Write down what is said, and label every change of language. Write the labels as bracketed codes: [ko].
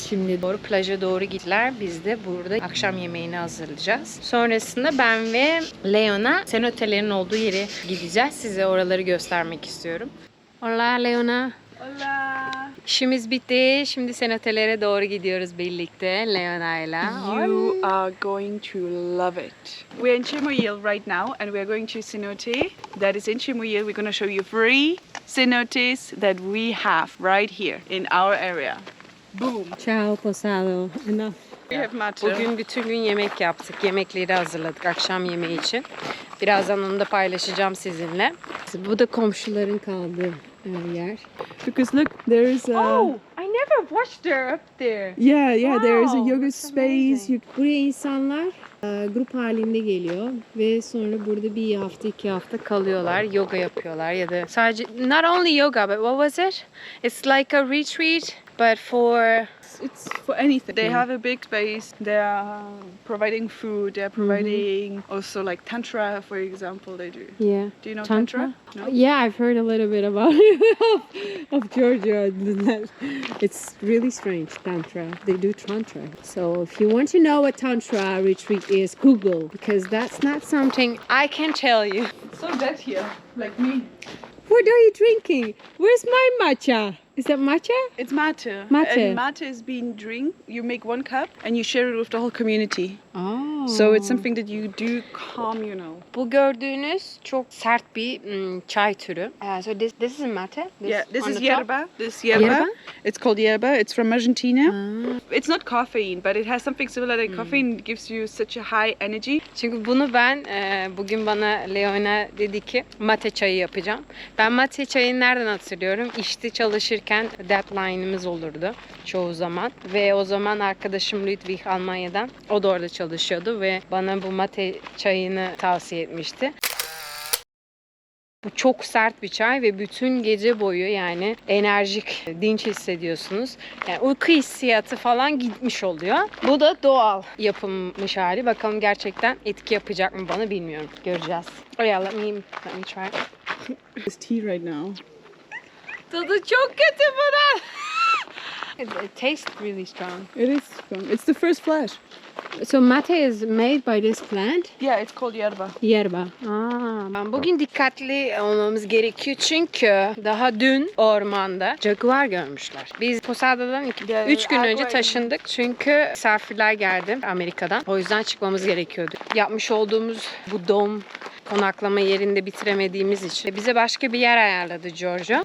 [tr] Şimdi doğru plaja doğru gittiler. Biz de burada akşam yemeğini hazırlayacağız. Sonrasında ben ve Leona cenote'lerin olduğu yere gideceğiz. Size oraları göstermek istiyorum. [es] Hola Leona. Hola. [tr] İşimiz bitti. Şimdi cenote'lere doğru gidiyoruz birlikte Leona'yla. [en] You are going to love it. We're in Chimoyil right now and we're going to cenote that is in Chimoyil. We're going to show you 3 cenotes that we have right here in our area. Boom. Ciao Posado. Enough. We have mate. [tr] Bugün bütün gün yemek yaptık. Yemekleri hazırladık akşam yemeği için. Birazdan onu da paylaşacağım sizinle. Bu da komşuların kaldığı yer. [en] Because look, there is a... Oh, I never watched her up there. Yeah, there is a Wow, yoga that's space. amazing. [tr] Buraya insanlar grup halinde geliyor ve sonra burada bir hafta 2 hafta kalıyorlar, yoga yapıyorlar ya da sadece [en] not only yoga but what was it? It's like a retreat but for It's for anything. They have a big space. They are providing food. They are providing also like tantra, for example. They do. yeah. Do you know tantra? No. Yeah, I've heard a little bit about it of Georgia. It's really strange, Tantra. They do Tantra. So if you want to know what Tantra retreat is, Google, because that's not something I can tell you. It's so dead here, like me. What are you drinking? Where's my matcha? Is that matcha? It's mate. Mate. And mate is being drink. You make 1 cup and you share it with the whole community. Oh. So it's something that you do communal. [tr] Bu gördüğünüz çok sert bir çay türü. [en] So this is mate. This on is the top? yerba. This yerba. Yerba? It's called yerba. It's from Argentina. It's not caffeine, but it has something similar like caffeine. It gives you such a high energy. [tr] Çünkü bunu ben bugün bana Leona dedi ki mate çayı yapacağım. Ben mate çayını nereden hatırlıyorum? İşte çalışırken deadline'ımız olurdu çoğu zaman. Ve o zaman arkadaşım Ludwig Almanya'dan, o da orada çalışıyordu ve bana bu mate çayını tavsiye etmişti. Bu çok sert bir çay ve bütün gece boyu yani enerjik, dinç hissediyorsunuz. Yani uyku hissiyatı falan gitmiş oluyor. Bu da doğal yapılmış hali. Bakalım gerçekten etki yapacak mı bana bilmiyorum. Göreceğiz. [en] Oh yeah, let me try. It's tea right now. [tr] Tadı çok kötü bunun. [en] It tastes really strong. It is strong. It's the first flash. So mate is made by this plant. Yeah, it's called yerba. Yerba. [tr] Bugün dikkatli olmamız gerekiyor çünkü daha dün ormanda jaguar görmüşler. Biz Posada'dan 3 gün önce taşındık çünkü misafirler geldi Amerika'dan. O yüzden çıkmamız gerekiyordu. Yapmış olduğumuz bu dom konaklama yerinde bitiremediğimiz için bize başka bir yer ayarladı Giorgio.